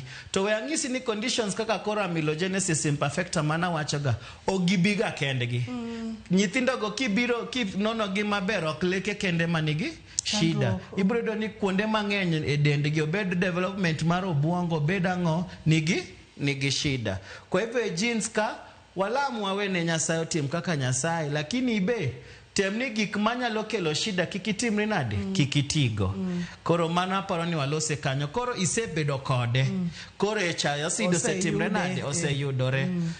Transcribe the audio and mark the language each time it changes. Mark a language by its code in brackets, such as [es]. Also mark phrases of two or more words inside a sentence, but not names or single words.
[luo] To we ang'isi ni conditions kaka koro [en] amelogenesis imperfecta [luo] mana wachoga ogibiga kendgi. Nyithindo go kibiro nono gi maber ok leke kende manigi shida. Ibrodo ni kuonde mang'eny e dendgi, obed development mar obuongo, obed ang'o nigi shida. [sw] Kwa hivyo [luo] genes ka walamu wawene Nyasaye otim kaka Nyasaye, lakini ibe temni gik manyalo kelo shida kikitimri nade, kikitigo. Koro mana paro ni walose kanyo. Koro isebedo kode. Koro echa acid osetimre nade, oseyudore.